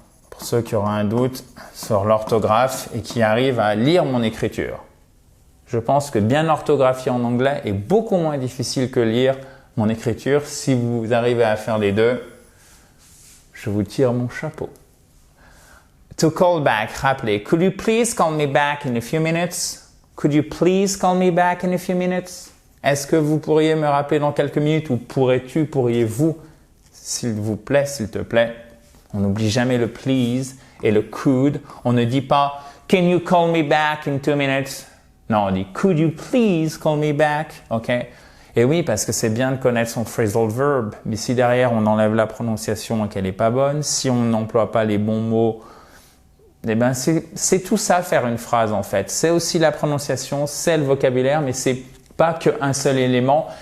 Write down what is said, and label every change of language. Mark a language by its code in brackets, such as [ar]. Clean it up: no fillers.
[fr] Pour ceux qui auront un doute sur l'orthographe et qui arrivent à lire mon écriture. Je pense que bien orthographier en anglais est beaucoup moins difficile que lire mon écriture. Si vous arrivez à faire les deux, Je vous tire mon chapeau. [en] To call back, [fr] rappelez. [en] Could you please call me back in a few minutes? Could you please call me back in a few minutes? [fr] Est-ce que vous pourriez me rappeler dans quelques minutes ou pourriez-vous, s'il vous plaît, s'il te plaît? On n'oublie jamais le please et le could. On ne dit pas [en] can you call me back in 2 minutes? [fr] Non, on dit [en] could you please call me back? [fr] OK? Et oui, parce que c'est bien de connaître son phrasal verb. Mais si derrière on enlève la prononciation et qu'elle n'est pas bonne, si on n'emploie pas les bons mots, eh ben c'est tout ça faire une phrase en fait. C'est aussi la prononciation, c'est le vocabulaire, mais c'est pas qu'un seul élément.